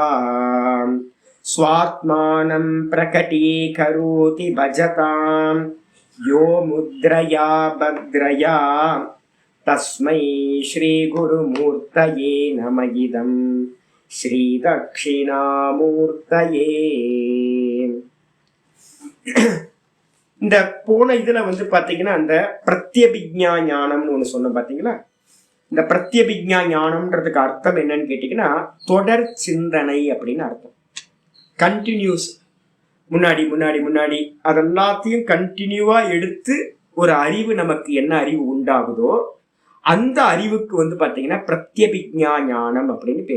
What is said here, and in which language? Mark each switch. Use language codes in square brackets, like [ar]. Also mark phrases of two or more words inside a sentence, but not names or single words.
[sa] स्वात्मानं प्रकटीकरोति भजतां यो मुद्रया भद्रया. तस्मै श्री गुरुमूर्तये नम इदं श्री दक्षिणामूर्तये. [ta] இந்த போன இதுல பாத்தீங்கன்னா அந்த பிரத்யபிக்ஞா ஞானம்னு ஒண்ணு சொன்ன பாத்தீங்களா. இந்த பிரத்யபிக்ஞா ஞானம்ன்றதுக்கு அர்த்தம் என்னன்னு கேட்டீங்கன்னா தொடர் சிந்தனை அப்படின்னு அர்த்தம். கண்டினியூஸ், முன்னாடி முன்னாடி முன்னாடி அதெல்லாத்தையும் கண்டினியூவா எடுத்து ஒரு அறிவு, நமக்கு என்ன அறிவு உண்டாகுதோ அந்த அறிவுக்கு பாத்தீங்கன்னா பிரத்யபிக்ஞா ஞானம் அப்படின்னு பேர்.